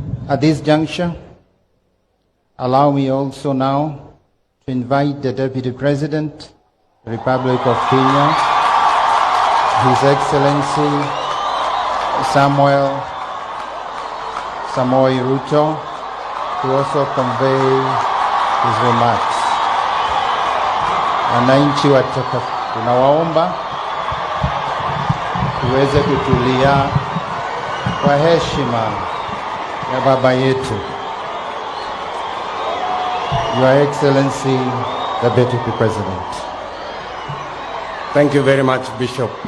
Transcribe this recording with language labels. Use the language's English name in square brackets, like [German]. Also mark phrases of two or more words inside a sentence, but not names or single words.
[English] At this juncture, allow me also now to invite the Deputy President, Republic of Kenya, His Excellency Mwai Ruto, to also convey his remarks. [Swahili] Wananchi tunawaomba tuweze kutulia kwa heshima ya baba yetu. [English] Your Excellency, the Deputy President. Thank you very much, Bishop.